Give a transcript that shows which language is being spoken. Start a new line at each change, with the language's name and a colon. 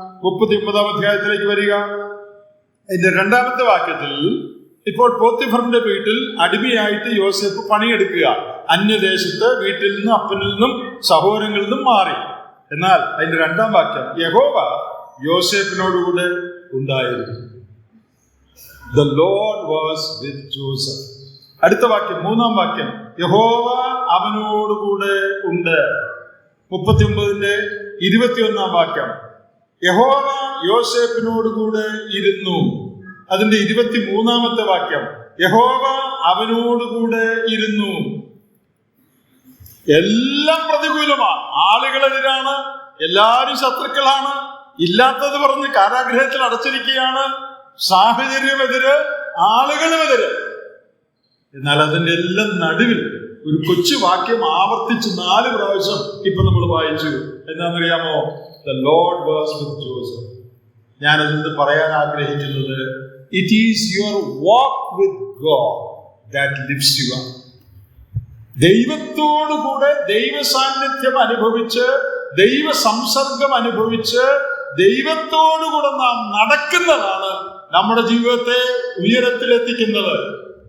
Malayalam: 39-ാം അധ്യായത്തിലേക്ക് വരിക. അതിന്റെ 2-ാമത്തെ വാക്യത്തിൽ, ഇപ്പോൾ പോത്തിഫറിന്റെ വീട്ടിൽ അടിമയായിട്ട് യോസേഫ് പണിയെടുക്കുക. അന്യദേശത്ത് വീട്ടിൽ നിന്നും അപ്പനിൽ നിന്നും സഹോദരങ്ങളിൽ നിന്നും മാറി. എന്നാൽ അതിന്റെ 2-ാം വാക്യം, യഹോവ യോസേഫിനോടുകൂടെ ഉണ്ടായിരുന്നു.
English: The Lord was with Joseph.
Malayalam: അടുത്ത വാക്യം, 3-ാം വാക്യം, യഹോവ അവനോടുകൂടെ ഉണ്ട്. 39-ന്റെ 21-ാം വാക്യം, യഹോവ യോസേഫിനോടുകൂടെ ഇരുന്നു. അതിന്റെ 23-ാമത്തെ വാക്യം, യഹോവ അവനോടുകൂടെ ഇരുന്നു. എല്ലാം പ്രതികൂലമാണ്. ആളുകളെതിരാണ്, എല്ലാവരും ശത്രുക്കളാണ്, ഇല്ലാത്തത് പറഞ്ഞ് കാരാഗ്രഹത്തിൽ അടച്ചിരിക്കുകയാണ്, സാഹചര്യമെതിര്, ആളുകളുമെതിര്. എന്നാൽ അതിന്റെ എല്ലാം നടുവിൽ ഒരു കൊച്ചു വാക്യം ആവർത്തിച്ച് 4 പ്രാവശ്യം ഇപ്പൊ നമ്മൾ വായിച്ചു. എന്താണെന്നറിയാമോ?
English: The Lord was with Joseph.
Malayalam: ഞാനത് പറയാൻ ആഗ്രഹിക്കുന്നത്,
English: It is your walk with God that lifts you up.
Malayalam: ദൈവത്തോടുകൂടെ ദൈവ സാന്നിധ്യം അനുഭവിച്ച്, ദൈവ സംസർഗം അനുഭവിച്ച്, ദൈവത്തോടുകൂടെ നാം നടക്കുന്നതാണ് നമ്മുടെ ജീവിതത്തെ ഉയരത്തിലെത്തിക്കുന്നത്.